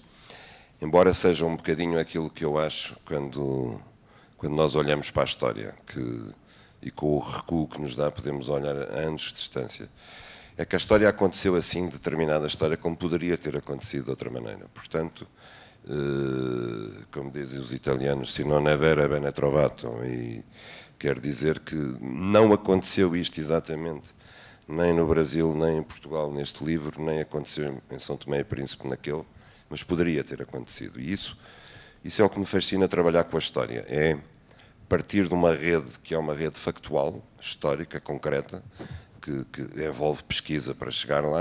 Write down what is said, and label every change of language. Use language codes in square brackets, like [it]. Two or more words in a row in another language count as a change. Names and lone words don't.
[pt] Embora seja um bocadinho aquilo que eu acho quando nós olhamos para a história, e com o recuo que nos dá podemos olhar a anos de distância. É que a história aconteceu assim, determinada história, como poderia ter acontecido de outra maneira. Portanto, como dizem os italianos, [it] se non è vero è bene trovato, [pt] e quer dizer que não aconteceu isto exatamente, nem no Brasil, nem em Portugal neste livro, nem aconteceu em São Tomé e Príncipe naquele, mas poderia ter acontecido. E isso é o que me fascina trabalhar com a história, é partir de uma rede que é uma rede factual, histórica, concreta, que envolve pesquisa para chegar lá.